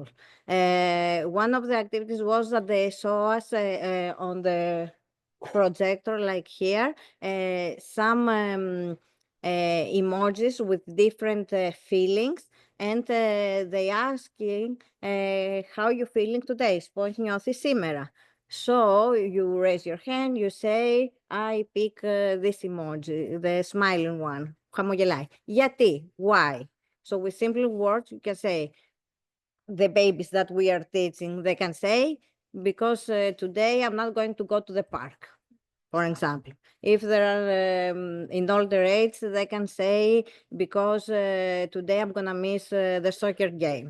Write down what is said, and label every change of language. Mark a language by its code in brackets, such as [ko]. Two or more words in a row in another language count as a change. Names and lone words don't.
[en] One of the activities was that they saw us on the projector like here, some emojis with different feelings, and they asking how you feeling today, [el] πώς νιώθεις σήμερα. [en] So you raise your hand, you say, I pick this emoji, the smiling one. [el] Χαμογελάει. Γιατί? [en] Why? So with simple words, you can say, the babies that we are teaching, they can say, because today I'm not going to go to the park, for example. If there are in older age, they can say, because today I'm gonna miss the soccer game.